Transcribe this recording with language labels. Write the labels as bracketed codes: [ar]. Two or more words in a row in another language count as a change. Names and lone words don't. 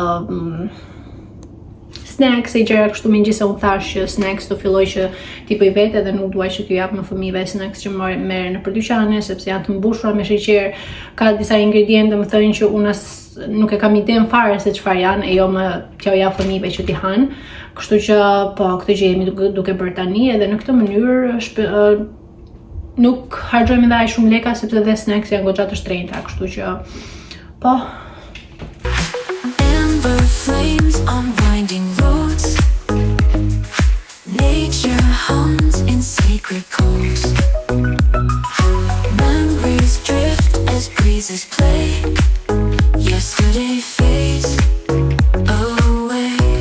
[sq] snacks e gjëra kështu, megjithëse unë thash që snacks do filloj që t'i bëj vetë dhe nuk dua që t'ju jap në fëmijëve snacks që merren nëpër dyqane, sepse janë të mbushura me sheqer, ka disa ingredientë, domethënë që unë nuk e kam iden fare se çfarë janë, e jo më t'ja jap fëmijëve që t'i hanë. Kështu që po këtë gjë jemi duke bërë tani, edhe në këtë mënyrë nuk harxojmë edhe aq shumë leka, sepse dhe snacks janë goxha të shtrenjta, kështu që po. [en] Flames on winding roads. Nature hums in sacred chords. Memories drift as breezes play. Yesterday fades away.